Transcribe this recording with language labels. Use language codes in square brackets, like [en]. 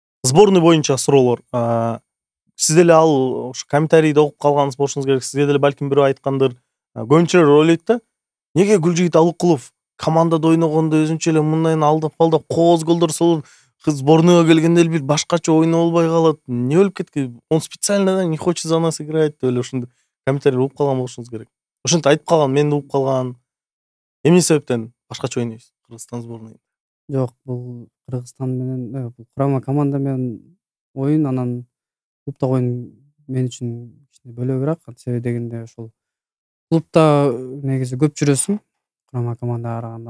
[ky] Сборный боюнча суроолор. Сиз деле ал ошо комментарийди окуп калганыңыз болушуңуз керек. Сизге деле балким бирөө айткандыр. Көбүнчөлөр ойлойт да, неге Гүлжигит Алыкулов командада ойногондо өзүнчө эле мындай алдап кооз голдор салып, сборныйга келгенде эле бир башкача ойноп албай калат. Не болуп кеткен? [ru] Он специально не хочет за нас играть [ky] деп эле ошондой комментарий угуп калган болушуңуз керек. Ошентип айтып калган, мен угуп калган. Эмне себептен башкача ойнойсуз Кыргызстан сборныйында? Жок, бул Кыргызстан менен курама команда менен оюн, анан клубтагы оюн мен үчүн кичине бөлөбүрөөк. Себеби дегенде ошол клубта негизи көп жүрөсүң курама командага караганда.